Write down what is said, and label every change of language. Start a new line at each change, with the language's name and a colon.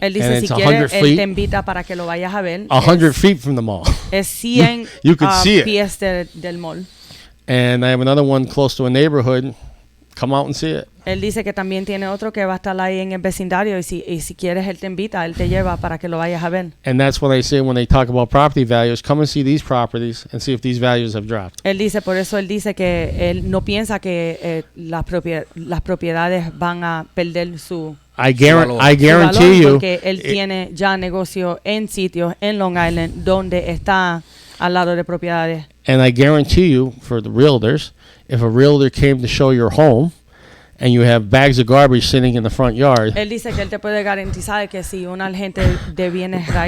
Spanish: Él dice, si quieres, él te invita para que lo vayas a ver.
English: 100 feet from the mall.
Spanish: Es 100
English: you could see
Spanish: pies del mall.
English: And I have another one close to a neighborhood. Come out and see it.
Spanish: Él dice que también tiene otro que va a estar ahí en el vecindario y si quieres él te invita, él te lleva para que lo vayas a ver.
English: And that's what I say when they talk about property values. Come and see these properties and see if these values have dropped.
Spanish: Él dice, por eso él dice que él no piensa que las propiedades van a perder su
English: I guarantee you,
Spanish: porque él tiene ya negocio en sitios en Long Island donde está al lado de propiedades.
English: And I guarantee you, for the realtors, if a realtor came to show your home and you have bags of garbage sitting in the front yard,
Spanish: él dice que él te puede garantizar que si una gente de bienes